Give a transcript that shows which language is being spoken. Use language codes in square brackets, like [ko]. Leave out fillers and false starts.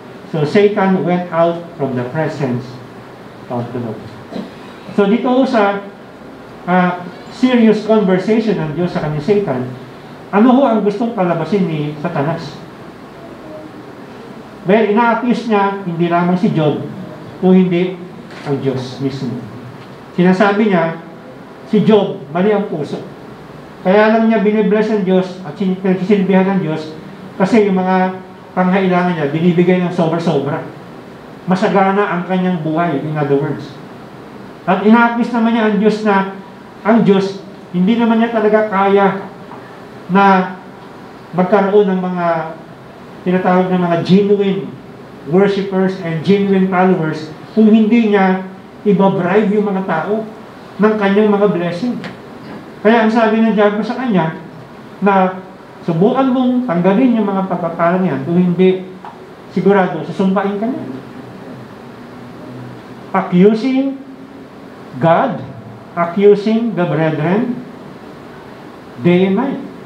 [en] So Satan went out from the presence of the Lord. [tl] So dito sa serious conversation ng Diyos sa kanya Satan, ano ho ang gustong palabasin ni Satanas? Well, ina-accuse niya hindi lamang si Job, kung hindi ang Diyos mismo. Sinasabi niya, si Job, mali ang puso. Kaya lang niya binibless ng Diyos at pinagsisilbihan ng Diyos kasi yung mga pangailangan niya, binibigay ng sobra-sobra. Masagana ang kanyang buhay, [en] in other words. [tl] At ina-accuse naman niya ang Diyos na, ang Diyos, hindi naman niya talaga kaya na magkaroon ng mga tinatawag na mga [en] genuine worshippers and genuine followers [tl] kung hindi niya ibabribe yung mga tao ng kanyang mga blessing. Kaya ang sabi ng diablo sa kanya na subukan mong tanggalin yung mga pagpapala niyan kung hindi sigurado susumpain ka niya. [en] Accusing God, accusing the brethren day and night.